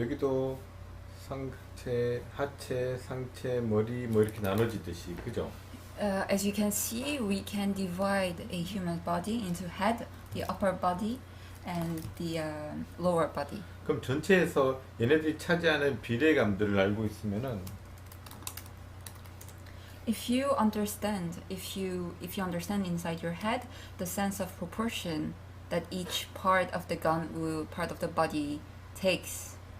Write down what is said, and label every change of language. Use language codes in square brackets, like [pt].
[ko] 여기도 상체, 하체, 상체, 머리 뭐 이렇게 나눠지듯이 그죠? [en] As you can see, we can divide a human body into head, the upper body, and the lower body. [ko] 그럼 전체에서 얘네들이 차지하는 비례감들을 알고 있으면은 [en] If you understand inside your head the sense of proportion that each part of the part of the body takes,